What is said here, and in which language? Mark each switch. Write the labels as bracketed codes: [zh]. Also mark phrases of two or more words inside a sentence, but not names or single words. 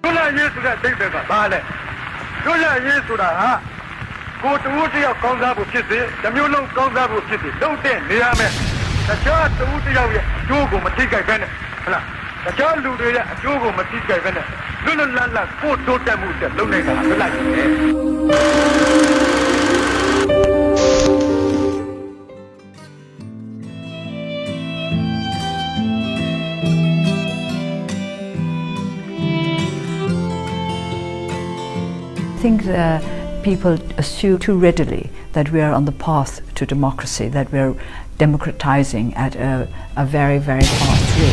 [my] ရေးဆိုတဲ့အဓိပ္ပာယ်ကဘာလဲလွတ်လပ်ရေးဆိုတာဟာကိုတူတယောက်ကောင်းစားဖို့ဖြစ်စေတမျိုးလုံးကောင်းစားဖို့ဖြစ်စေလုံးတဲ့နေရမယ်တခြားတူတယောက်ရဲ့အကျိုးကိုမထိခိုက်ပဲနဲ့ဟုတ်လားတခြားလူတွေရဲ့အကျိုးကိုမထိခိုက်ပဲနဲ့လွတ်လွတ်လပ်လပ်ကိုတိုးတက်မှုတဲ့လုပ်နိုင်တာလွတ်လပ်ရေးပဲ [en] I think people assume too readily that we are on the path to democracy, that we're democratizing at a very, very fast rate.